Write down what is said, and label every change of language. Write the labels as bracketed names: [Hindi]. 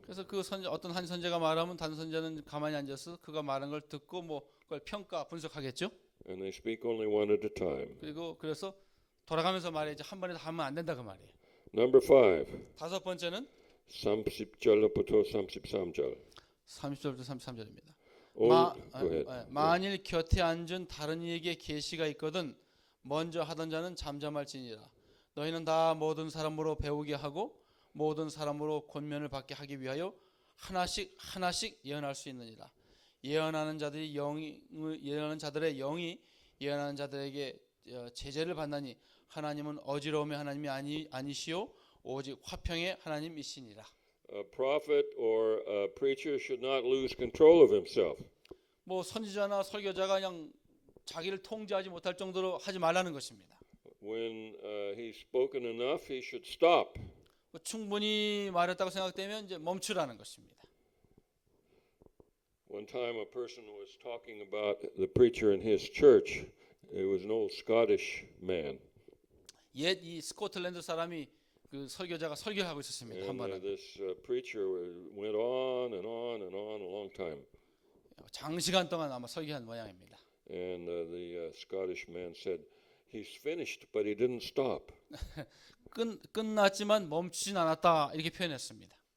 [Korean] 그래서 그 어떤 한 선지자가 말하면 다른 선지자는 가만히 앉아서 그가 말한 걸 듣고 뭐 그걸 평가 분석하겠죠. [English] And they speak only one at a time. [Korean] 그래서 돌아가면서 말해야지 한 번에 다 하면 안 된다 그 말이에요. [English] Number 5. [Korean] 다섯 번째는 30절부터 33절. 30절부터 33절입니다. [English] Go ahead. [Korean] 만일 곁에 앉은 다른 이에게 계시가 있거든 먼저 하던 자는 잠잠할지니라. 너희는 다 모든 사람으로 배우게 하고 모든 사람으로 권면을 받게 하기 위하여 하나씩 예언할 수 있느니라. 예언하는 자들의 영이 예언하는 자들에게 제재를 받나니 하나님은 어지러움의 하나님이 아니시오 오직 화평의 하나님이시니라. [English] A prophet or a preacher should not lose control of himself. [Korean] 뭐 선지자나 설교자가 그냥 자기를 통제하지 못할 정도로 하지 말라는 것입니다. [English] When he's spoken enough, he should stop. [Korean] 충분히 말했다고 생각되면 이제 멈추라는 것입니다. [English] One time a person was talking about the preacher in his church. It was an old Scottish man. [Korean] 옛 이 스코틀랜드 사람이 그 설교자가 설교하고 있었습니다. 한 [English] And [Korean] 번은 [English] this preacher went on and on and on a long time. [Korean] 장시간 동안 아마 설교한 모양입니다. [English] And the Scottish man said, he's finished, but he didn't stop. [Korean] 끝났지만 멈추진 않았다 이렇게 표현했습니다.